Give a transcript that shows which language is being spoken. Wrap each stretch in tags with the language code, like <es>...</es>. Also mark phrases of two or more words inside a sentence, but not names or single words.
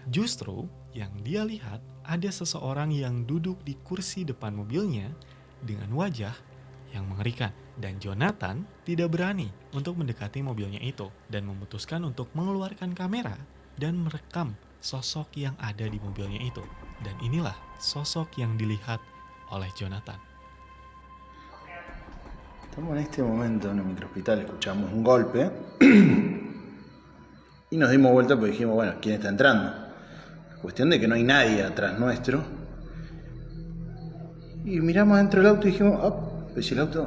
<id>Justru yang dia lihat ada seseorang yang duduk di kursi depan mobilnya dengan wajah yang mengerikan. Dan Jonathan tidak berani untuk mendekati mobilnya itu dan memutuskan untuk mengeluarkan kamera dan merekam sosok yang ada di mobilnya itu. Dan inilah sosok yang dilihat oleh Jonathan.</id> <es>Estamos en este momento en el microhospital, escuchamos un golpe y nos dimos vuelta porque dijimos, bueno, ¿quién está entrando? Cuestión de que no hay nadie atrás nuestro. Y miramos dentro del auto y dijimos, pues si el auto...</es>